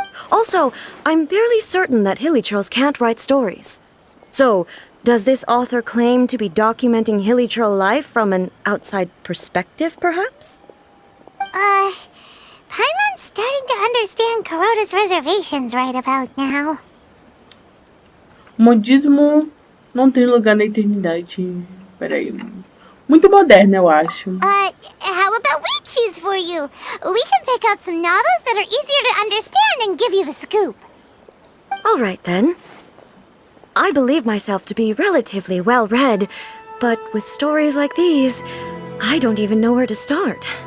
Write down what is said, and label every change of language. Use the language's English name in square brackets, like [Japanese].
[English] Also, I'm fairly certain that Hilichurls can't write stories. So, does this author claim to be documenting Hilichurl life from an outside perspective, perhaps? Paimon's starting to understand Kuroda's reservations right about now. [Portuguese] Modismo não tem lugar na eternidade. Peraí. Muito moderno, eu acho. [English] How about we choose for you? We can pick out some novels that are easier to understand and give you the scoop. All right, then. I believe myself to be relatively well-read, but with stories like these, I don't even know where to start.